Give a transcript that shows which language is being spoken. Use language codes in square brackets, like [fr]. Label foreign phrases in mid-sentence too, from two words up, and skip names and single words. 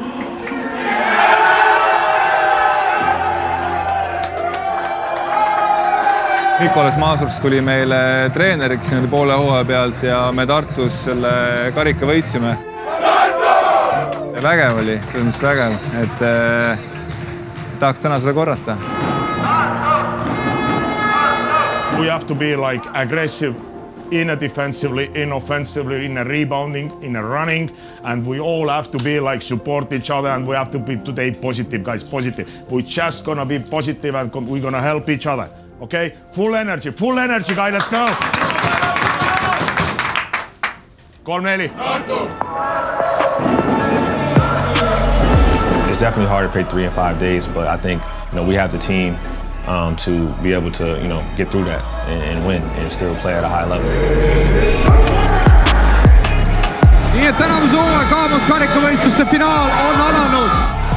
[et] Nikolas Maasurts tuli meile treeneriks nende poole hooaja pealt ja me Tartus selle karika võitsime. Vägev oli, see on vägev, et tahaks täna seda korrata. [en] We have to be like aggressive in a defensively, in offensively, in a rebounding, in a running, and we all have to be like support each other, and we have to be today positive, guys, positive. We're just gonna be positive and we're gonna help each other. Okay? Full energy, guys, let's go! 3-4. It's definitely hard to play 3 and 5 days, but I think we have the team to be able to get through that and win and still play at a high level. [et] Nii et tänavuse hooaja Kaamos karikavõistluste finaal on alanud.